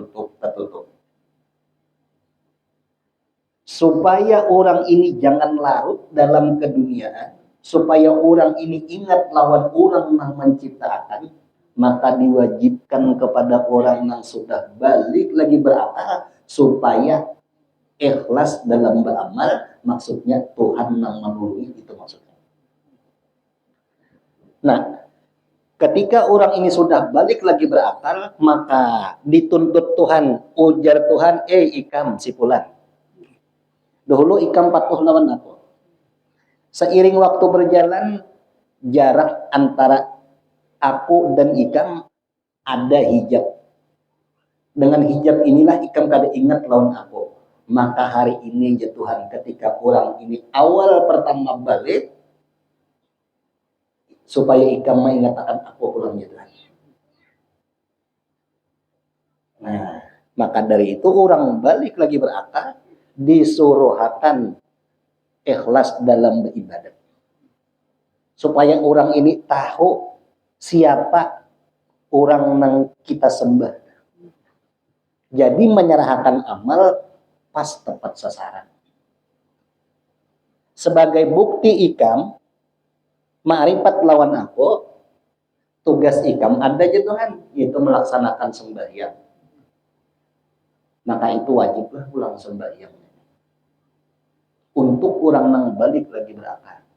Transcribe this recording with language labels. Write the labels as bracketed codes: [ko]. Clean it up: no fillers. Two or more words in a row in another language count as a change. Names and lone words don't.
[id] Supaya orang ini jangan larut dalam keduniaan, supaya orang ini ingat lawan orang yang menciptakan, maka diwajibkan kepada orang yang sudah balik lagi berakal supaya ikhlas dalam beramal, maksudnya Tuhan yang menolong itu maksudnya. Nah, ketika orang ini sudah balik lagi berakal, maka dituntut Tuhan, ujar Tuhan, ikam si fulan. [bjn] Dahulu ikam patuh lawan aku. [id] Seiring waktu berjalan, jarak antara aku dan ikam ada hijab. [bjn] Dengan hijab inilah ikam kada ingat lawan aku. [id] Maka hari ini ya Tuhan, ketika orang ini awal pertama balik, supaya ikam mengingatkan aku pulang ya Tuhan. Nah, maka dari itu orang balik lagi berakal, disuruhkan ikhlas dalam beribadat. Supaya orang ini tahu siapa orang yang kita sembah. Jadi menyerahkan amal pas tepat sasaran. Sebagai bukti ikam, ma'rifat lawan aku, tugas ikam ada aja Tuhan, yaitu melaksanakan sembahyang. maka itu wajiblah ulang sembahyang untuk orang nang balik lagi berakal.